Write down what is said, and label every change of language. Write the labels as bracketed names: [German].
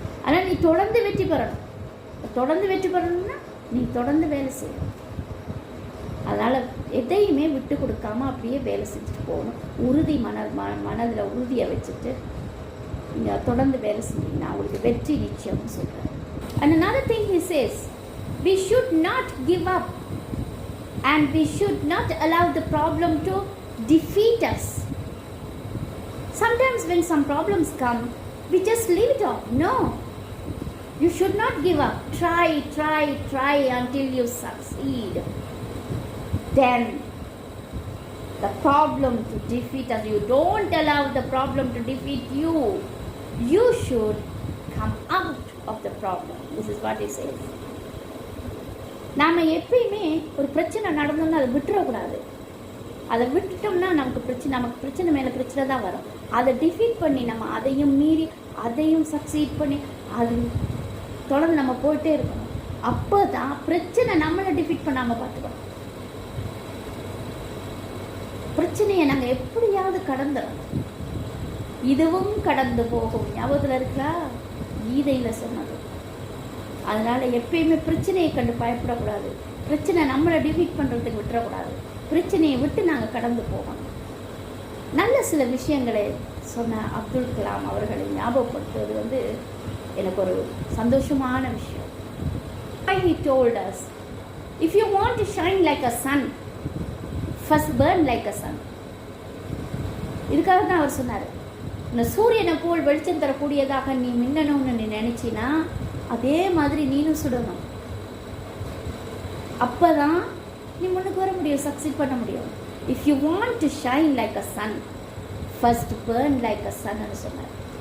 [Tamil] ஆனால் நீ தொடர்ந்து வெற்றி பெறணும். தொடர்ந்து வெற்றி பெறணும்னா நீ தொடர்ந்து வேலை செய்யணும். அதனால் எதையுமே விட்டு கொடுக்காம அப்படியே வேலை செஞ்சுட்டு போகணும். உறுதி மனதில் உறுதியை வச்சுட்டு நீங்கள் தொடர்ந்து வேலை செஞ்சீங்கன்னா உங்களுக்கு வெற்றி நிச்சயம்னு சொல்கிறார். [English] And another thing he says, we should not give up and we should not allow the problem to defeat us. Sometimes when some problems come, we just leave it off. No, you should not give up. Try until you succeed. Then the problem to defeat us, you don't allow the problem to defeat you. You should come out of the problem. This is what he says. [Tamil] நாம் எப்பயுமே ஒரு பிரச்சனை நடந்தோம்னா அதை விட்டுறக்கூடாது. அதை விட்டுட்டோம்னா நமக்கு பிரச்சனை மேலே பிரச்சனை தான் வரும். அதை டிஃபீட் பண்ணி நம்ம அதையும் மீறி அதையும் சக்சீட் பண்ணி அது தொடர்ந்து நம்ம போயிட்டே இருக்கணும். அப்போ தான் பிரச்சனை நம்மளை டிஃபீட் பண்ணாமல் பார்த்துக்கணும். பிரச்சனையை நாங்கள் எப்படியாவது கடந்துடும். இதுவும் கடந்து போகும். ஞாபகத்தில் இருக்கா கீதையில் சொன்னது. அதனால் எப்பயுமே பிரச்சனையை கண்டு பயப்படக்கூடாது. பிரச்சனை நம்மளை டிஃபீட் பண்ணுறதுக்கு விட்டுறக்கூடாது. பிரச்சனையை விட்டு நாங்கள் கடந்து போகணும். நல்ல சில விஷயங்களை சொன்ன அப்துல் கலாம் அவர்களை ஞாபகப்படுத்துவது வந்து எனக்கு ஒரு சந்தோஷமான விஷயம். [English] He told us, if you want to shine like a sun, first burn like a sun. [Tamil] இதுக்காக தான் அவர் சொன்னார், இந்த சூரியனை போல் வெளிச்சம் தரக்கூடியதாக நீ மின்னணும்னு நீ நினைச்சினா அதே மாதிரி நீனும் சுடணும். அப்போ தான் நீ முன்னுக்கு வர முடியும், சக்சீட் பண்ண முடியும். [English] if you want to shine like a sun, first burn like a சன்னு [Tamil] சொன்னார்.